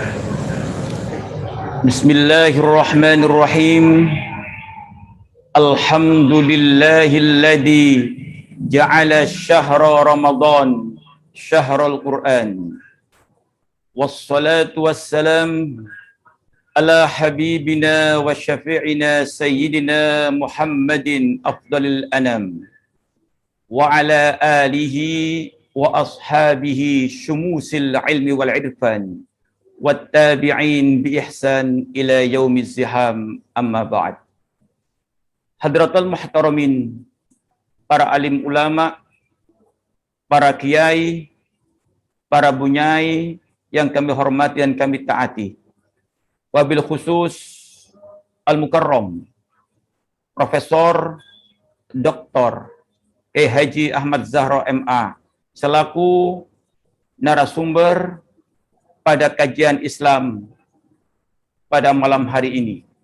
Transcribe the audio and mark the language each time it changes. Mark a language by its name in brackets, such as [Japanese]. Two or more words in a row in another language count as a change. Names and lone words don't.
[Arabic] بسم الله الرحمن الرحيم. الحمد لله الذي جعل شهر رمضان شهر القرآن. والصلاة والسلام على حبيبنا وشفيعنا سيدنا محمد أفضل الأنام. وعلى آله وأصحابه شموس العلم والعرفان والتابعين بإحسان إلى يوم الزحام، أما بعد. حضرات المحترمين, [Indonesian] para alim ulama, para kiai, para bunyai yang kami hormati dan kami taati. [Arabic] وبالخصوص المكرم Profesor Dr. [Indonesian] Haji Ahmad Zahra MA selaku narasumber pada kajian Islam pada malam hari ini.